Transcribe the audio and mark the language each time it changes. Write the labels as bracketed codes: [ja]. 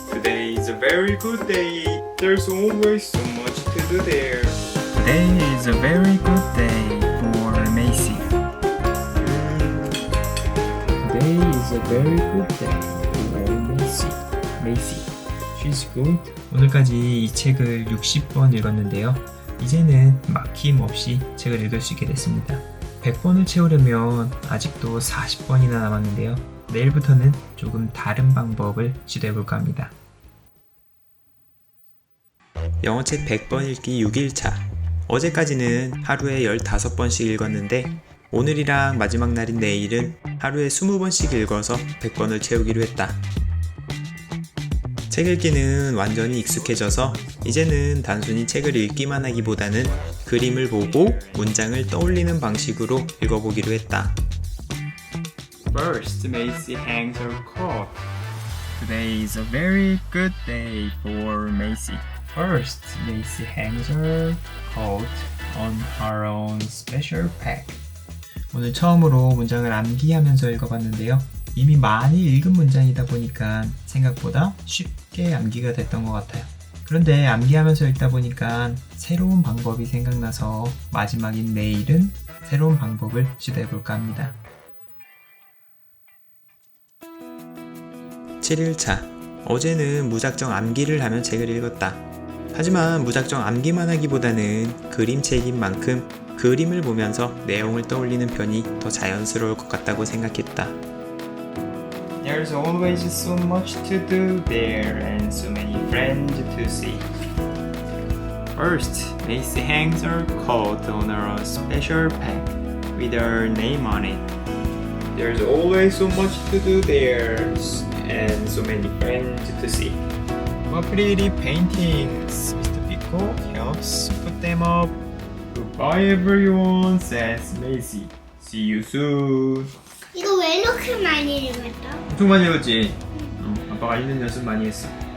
[en] Today is a very good day. There's always so much to do there. Today is a very good day for Macy. Today is a very good day for Macy. Macy. She's going to... [ko] 오늘까지 이 책을 60번 읽었는데요. 이제는 막힘없이 책을 읽을 수 있게 됐습니다. 100번을 채우려면 아직도 40번이나 남았는데요. 내일부터는 조금 다른 방법을 시도해볼까 합니다. 영어책 100번 읽기 6일차. 어제까지는 하루에 15번씩 읽었는데 오늘이랑 마지막 날인 내일은 하루에 20번씩 읽어서 100번을 채우기로 했다. 책 읽기는 완전히 익숙해져서 이제는 단순히 책을 읽기만 하기보다는 그림을 보고 문장을 떠올리는 방식으로 읽어보기로 했다. [en] First, Macy hangs her coat. Today is a very good day for Macy. First, Macy hangs her coat on her own special peg. [ko] 오늘 처음으로 문장을 암기하면서 읽어봤는데요. 이미 많이 읽은 문장이다 보니까 생각보다 쉽게 암기가 됐던 것 같아요. 그런데 암기하면서 읽다 보니까 새로운 방법이 생각나서 마지막인 내일은 새로운 방법을 시도해볼까 합니다. 7일차. 어제는 무작정 암기를 하며 책을 읽었다. 하지만 무작정 암기만 하기보다는 그림책인 만큼 그림을 보면서 내용을 떠올리는 편이 더 자연스러울 것 같다고 생각했다. [en] There's always so much to do there and so many friends to see. First, Macy hangs her coat on her special peg with her name on it. There's always so much to do there and so many friends to see. What pretty paintings! Mr. Pico helps put them up. Goodbye everyone, says Macy. See you soon. [ko] 이거 왜 이렇게 많이 읽었다? 엄청 많이 읽었지? 아빠가 읽는 연습 많이 했어.